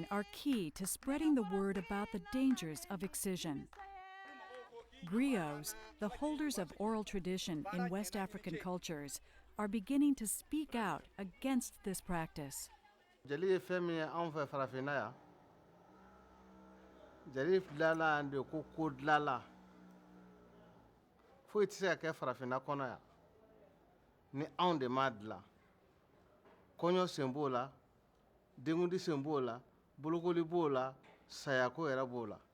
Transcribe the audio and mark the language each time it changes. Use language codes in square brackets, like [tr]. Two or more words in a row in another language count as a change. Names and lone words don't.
[en] are key to spreading the word about the dangers of excision. Griots, the holders of oral tradition in West African cultures, are beginning to speak out against this practice. [bm] Jeli femi an fɛ farafinna ya jeli dilala de ko dilala foyi tɛ se ka kɛ farafinna kɔnɔ ya ni anw de m'a dilan kɔɲɔ sen b'o la denkundi sen b'o la bolokoli b'o la sayako yɛrɛ b'o la.